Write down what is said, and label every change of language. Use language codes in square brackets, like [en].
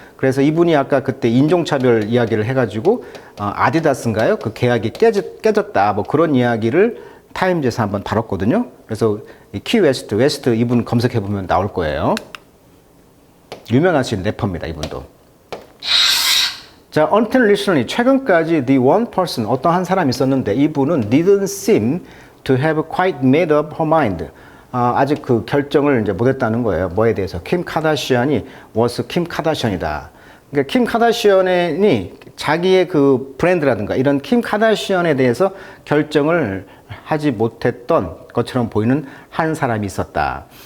[ko] 그래서 이분이 아까 그때 인종차별 이야기를 해가지고 아디다스인가요? 그 계약이 깨졌다. 뭐 그런 이야기를 타임즈에서 한번 다뤘거든요. 그래서 이 키 웨스트 이분 검색해보면 나올 거예요. 유명하신 래퍼입니다, 이분도. [en] 자, until recently, [ko] 최근까지 [en] the one person, [ko] 어떤 한 사람이 있었는데 이분은 [en] didn't seem to have quite made up her mind. [ko] 아직 그 결정을 이제 못했다는 거예요. 뭐에 대해서? 킴 카다시안이 was 킴 카다시안이다. 그러니까 킴 카다시안이 자기의 그 브랜드라든가 이런 킴 카다시안에 대해서 결정을 하지 못했던 것처럼 보이는 한 사람이 있었다.